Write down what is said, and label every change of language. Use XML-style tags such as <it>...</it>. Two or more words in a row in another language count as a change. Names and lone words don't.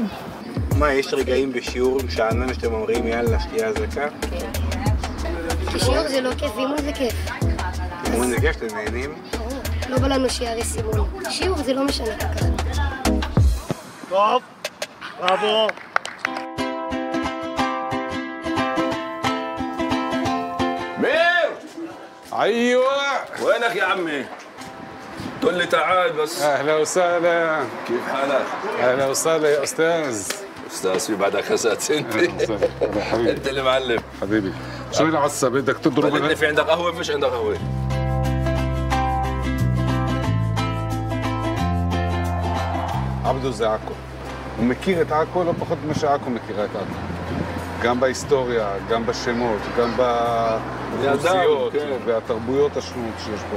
<he>מה, יש רגעים בשיעור שאנן שאתם אומרים יאללה, שתהיה אזעקה? כן. שיעור זה לא כיף, אימון זה כיף. אימון זה כיף, אתם נהנים? לא בא לנו שיעריס אימון. שיעור זה לא משנה ככה. טוב, בראבו.</he> <ar>مير ايوه وينك يا عمي؟ تقول لي تعال بس. اهلا وسهلا. كيف حالك؟ اهلا وسهلا يا استاذ. استاذ في بعدك خسات انت. حبيبي انت اللي معلم. حبيبي شو العصا بدك تضرب انت في عندك قهوه مش عندك قهوه؟</ar> <he>עבדו זה עכו. הוא מכיר את עכו לא פחות ממה שעכו מכירה את עכו. גם בהיסטוריה, גם בשמות, גם באוכלוסיות והתרבויות השונות שיש פה.</he>